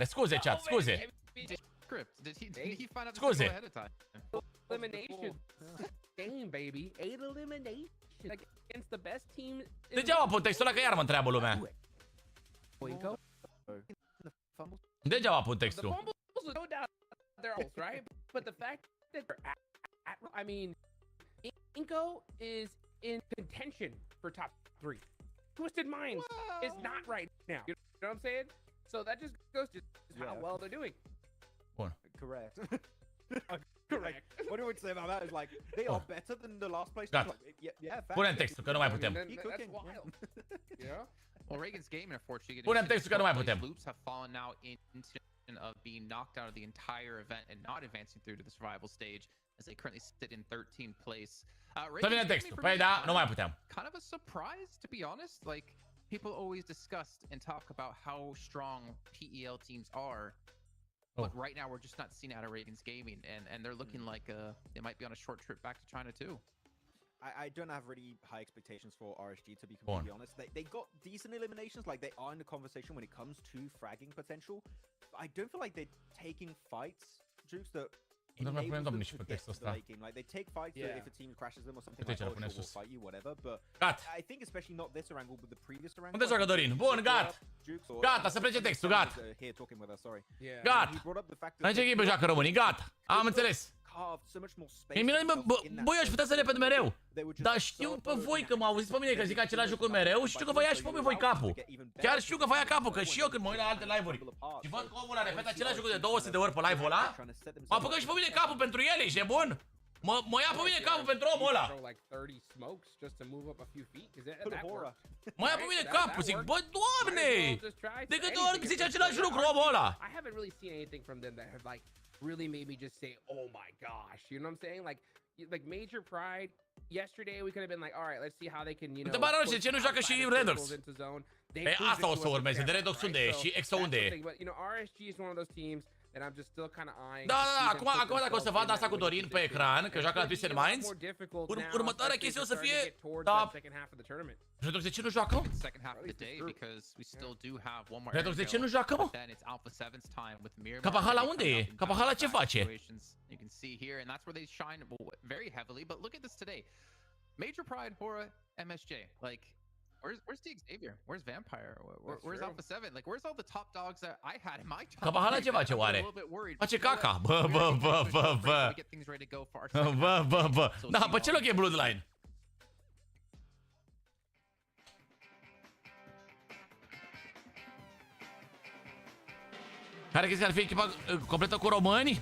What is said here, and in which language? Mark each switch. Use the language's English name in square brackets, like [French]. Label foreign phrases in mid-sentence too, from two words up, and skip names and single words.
[Romanian] Scuze, chat, scuze. Scuze. Degeaba pun textul ăla, că iar mă întreabă lumea. Degeaba pun textul. [English] Inko is in contention for top 3. Twisted Minds is not right now. You know what I'm saying? So that just goes to how well they're doing. [Romanian] Bun. [English] Correct. Correct. What do we say about that? Is like they are better than the last place. [Romanian] Gata. Punem textul, că nu mai putem. [English] Well, Reagan's Gaming, unfortunately, [Romanian] punem textul, că nu mai putem. [English] Loops have fallen now into of being knocked out of the entire event and not advancing through to the survival stage, as they currently sit in 13th place. [Romanian] Să vine textul. Păi da, nu mai putem. [English] Kind of a surprise, to be honest. Like, people always discuss and talk about how strong PEL teams are. But right now, we're just not seeing out of Reagan's Gaming, and they're looking like they might be on a short trip back to China too. I don't have really high expectations for RSG, to be completely honest. They got decent eliminations, like they are in the conversation when it comes to fragging potential. I don't feel like they're taking fights, Jukes, that enables them to get to the late game. Like they take fights that if a team crashes them or something like that, will fight you, whatever. But I think especially not this Orangle, but the previous Orangle. [Romanian] Unde joacă Dorin? Bun, gata. Gata, să plece textul, gata. Gata. Aici echipă joacă românii, gata. Am înțeles. Băi, aș putea să repet mereu. Dar știu pe voi că m-au auzit pe mine că zic același lucru mereu și știu că vă ia și pe voi capul. Chiar știu că vă ia capul, că și eu când mă uit la alte live-uri și văd că omul ăla repetă același lucru de 200 de ori pe live-ul ăla, mă apucă și pe mine capul pentru el, ești nebun? Mă ia pe mine capul pentru omul ăla. Mă ia pe mine capul, zic, bă, Doamne! De câte ori zice același lucru omul ăla? [English] Really made me just say, oh my gosh, you know what I'm saying? Like Major Pride, yesterday we could have been like, all right, let's see how they can, you know, [Romanian] de ce nu joacă și Redox? Pe asta o să urmeze, de Redox unde e și Exo unde e? [English] But, you know, RSG is one of those teams that I'm just still kind of eyeing. [Romanian] Da, acum dacă o să vad asta cu Dorin pe ecran, că joacă la Twisted Minds, următoarea chestie o să fie, da, Redox de ce nu joacă? Redox de ce nu joacă, mă? Capahala unde e? Capahala ce face? [English] You can see here, and that's where they shine very heavily. But look at this today: Major Pride, Hora, MSJ. Like, where's Xavier? Where's Vampire? Where's Alpha 7? Like, where's all the top dogs that I had in my top? [Romanian] Capahala ce face oare? Face caca. Bă. Da, pe ce loc e Bloodline? Care crezi că ar fi echipa completă cu români?